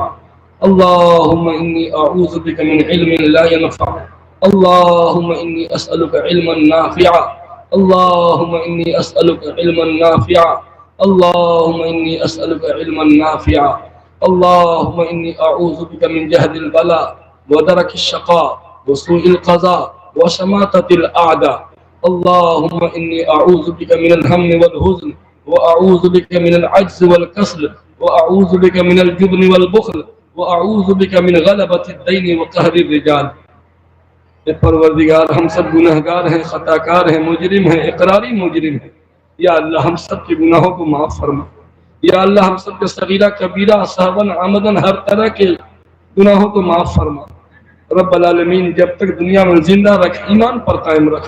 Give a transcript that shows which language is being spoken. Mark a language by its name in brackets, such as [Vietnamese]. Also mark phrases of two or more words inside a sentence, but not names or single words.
[Arabic] اللهم إني أعوذ بك من علم لا ينفع. اللهم إني أسألك علما نافعا. اللهم إني أسألك علما نافعا. اللهم إني أسألك علما نافعا. اللهم إني أعوذ بك من جهد البلاء ودرك الشقاء وسوء القضاء وشماتة الأعداء. اللهم إني أعوذ بك من الهم والحزن وأعوذ بك من العجز والكسل وأعوذ بك من الجبن والبخل وأعوذ بك من غلبة الدين وقهر الرجال. [Urdu] پروردگار، ہم سب گنہگار ہیں، خطاکار ہیں، مجرم ہیں، اقراری مجرم ہیں. یا اللہ ہم سب کے گناہوں کو معاف فرما۔ یا اللہ ہم سب کے صغیرہ کبیرہ سہواً عمداً ہر طرح کے گناہوں کو معاف فرما. [Arabic] رب العالمين, [Urdu] جب تک دنیا میں زندہ رکھ، ایمان پر قائم رکھ.